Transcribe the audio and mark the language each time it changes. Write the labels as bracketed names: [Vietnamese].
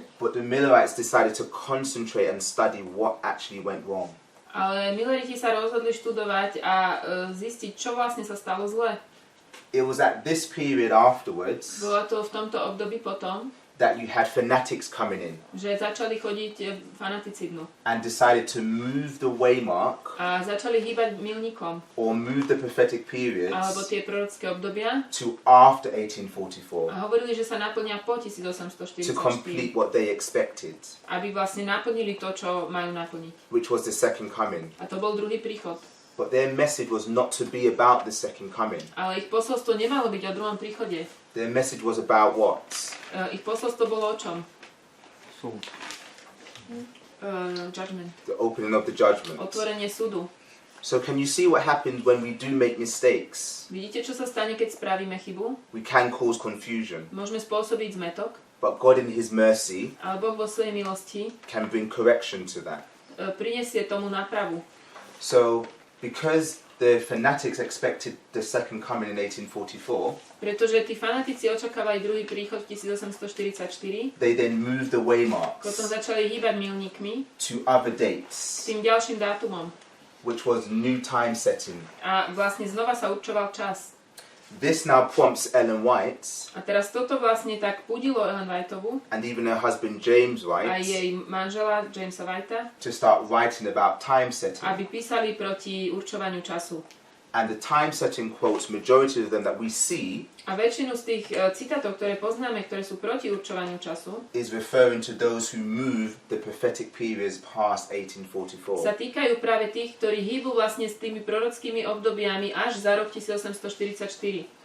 [English] But the Millerites decided to concentrate and study what actually went wrong. [Slovak] Ale Milleriti sa rozhodli študovať a zistiť, čo vlastne sa stalo zle. [English] It was at this period afterwards [Slovak] Bolo to v tomto období potom, [English] that you had fanatics coming in. [Slovak] Že začali chodiť fanaticizmu. [English] And decided to move the waymark. [Slovak] A začali hýbať milníkom. [English] Or move the prophetic periods. [Slovak] Alebo tie prorocké obdobia. [English] To after 1844. [Slovak] A hovorili, že sa naplnia po 1844. [English] To complete what they expected. [Slovak] Aby vlastne naplnili to, čo majú naplniť. [English] Which was the second coming. [Slovak] A to bol druhý príchod. [English] But their message was not to be about the second coming. [Slovak] Ale ich posolstvo nemalo byť o druhom príchode. [English] Their message was about what? [Slovak] Ich posolstvo bolo o čom? Súd. [English] Judgment. The opening of the judgment. [Slovak] Otvorenie súdu. [English] So can you see what happens when we do make mistakes? [Slovak] Vidíte, čo sa stane, keď spravíme chybu? [English] We can cause confusion. [Slovak] Môžeme spôsobiť zmätok. [English] But God in His mercy [Slovak] ale Boh vo svojej milosti [English] can bring correction to that. [Slovak] Prinesie tomu nápravu. [English] So because the fanatics expected the second coming in 1844, [Slovak] pretože tí fanatici očakávali druhý príchod v 1844, [English] they then moved the [Slovak] potom [English] waymarks [Slovak] začali hýbať milníkmi [English] to other dates, [Slovak] tým ďalším dátumom. [English] which was new time setting. [Slovak] A vlastne znova sa určoval čas. [English] This now prompts Ellen White, [Slovak] A teraz toto vlastne tak pudilo Ellen Whiteovu [English] and even her husband James [Slovak] a [English] White, [Slovak] jej manžela Jamesa Whitea, [English] to start writing about time setting. [Slovak] aby písali proti určovaniu času. [English] And the time setting quotes, majority of them that we see, [Slovak] A väčšinu z tých citátov, ktoré poznáme, ktoré sú proti určovaniu času, [English] is referring to those who move the prophetic periods past [Slovak] sa [English] 1844. [Slovak] týkajú práve tých, ktorí hýbu vlastne s tými prorockými obdobiami až za rok 1844.